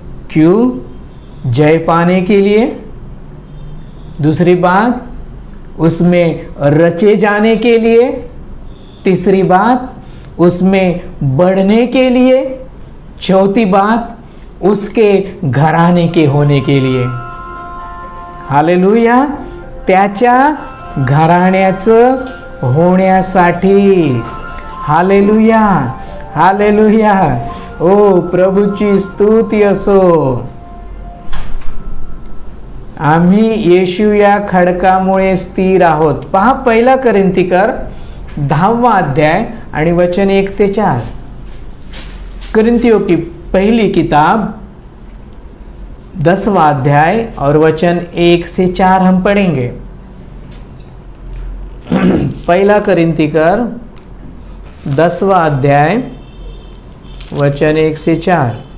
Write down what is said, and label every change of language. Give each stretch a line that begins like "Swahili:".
Hindi: क्यों? जय पाने के लिए। दूसरी बात, उसमें रचे जाने के लिए। तीसरी बात, उसमें बढ़ने के लिए। चौथी बात, उसके घराणे के होने के लिए। हालेलुया।
Marathi: त्याच्या घराण्याचं होण्यासाठी। Hallelujah, hallelujah. ओ प्रभूची स्तुती असो। आम्ही येशू या खडकामुळे स्थिर आहोत। पहा 1 कोरिंथीकर 10 अध्याय आणि वचन 1 ते 4।
Hindi: कोरिन्थियों की पहली किताब 10 अध्याय और वचन 1 से 4 हम पढ़ेंगे। 1 कोरिन्थीकर 10 अध्याय वचन 1 से 4।